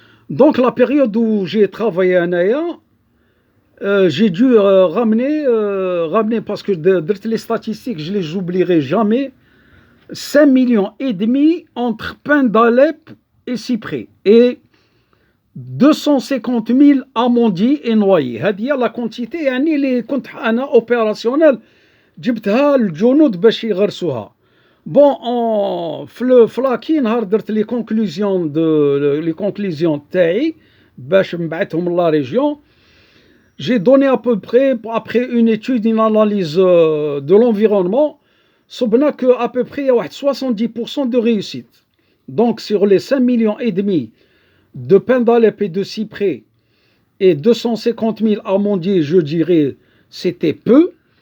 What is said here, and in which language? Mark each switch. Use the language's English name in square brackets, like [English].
[French] Donc la période où j'ai travaillé à Naya, j'ai dû ramener parce que les statistiques, je ne les oublierai jamais, 5,5 millions entre pins d'Alep et cyprès et 250 000 amandiers et noyers. [Arabic] هذه la quantité يعني اللي كنت أنا opérationnel جبتها الجنود باش يغرسوها. Bon, فلاكي نهار درت لي conclusions تاعي باش نبعثهم لا ريجيون. [French] J'ai donné à peu près, après une étude, une analyse de l'environnement, صبنا que à peu près il y a 70% de réussite. Donc sur les 5,5 millions de pins d'Alep et de cyprès et 250 000 amandiers, je dirais, c'était peu.